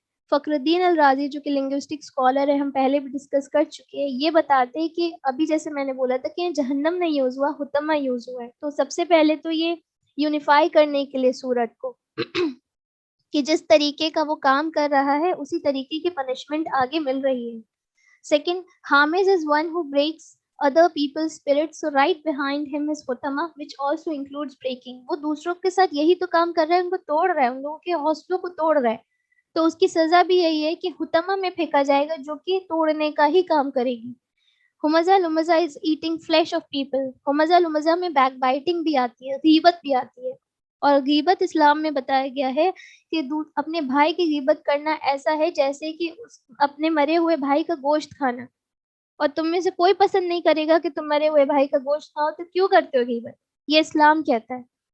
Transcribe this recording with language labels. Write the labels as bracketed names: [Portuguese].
[Hindi] फखरुद्दीन अल राजी जो कि लिंग्विस्टिक स्कॉलर है, हम पहले भी डिस्कस कर चुके हैं, ये बताते हैं कि अभी जैसे मैंने बोला था कि जहन्नम नहीं यूज हुआ, हुतमा यूज हुआ है। तो सबसे पहले तो ये यूनिफाई करने के लिए सूरत को कि जिस तरीके का वो काम कर रहा है उसी तरीके की पनिशमेंट आगे मिल रही है। [English] Second, हामिज is one who breaks other people's spirits, so right behind him is hutama, which also includes breaking. [Hindi] वो दूसरों के साथ यही तो काम कर रहा है, उनको तोड़ रहा है, उन लोगों के हौसलों को तोड़ रहा है, तो उसकी सजा भी यही है कि हुतमा में फेंका जाएगा, जो कि तोड़ने का ही काम करेगी। [English] हुमजा लुमजा is eating flesh of people. [Hindi] हुमजा लुमजा में बैक बाइटिंग भी आती है, गीबत भी आती है, और गीबत इस्लाम में बताया गया है कि अपने भाई की गीबत करना ऐसा है जैसे कि अपने मरे हुए भाई का गोश्त खाना, और तुम में से कोई पसंद नहीं करेगा कि तुम मरे हुए भाई का गोश्त खाओ, तो क्यों करते हो गीबत, ये इस्लाम कहता है।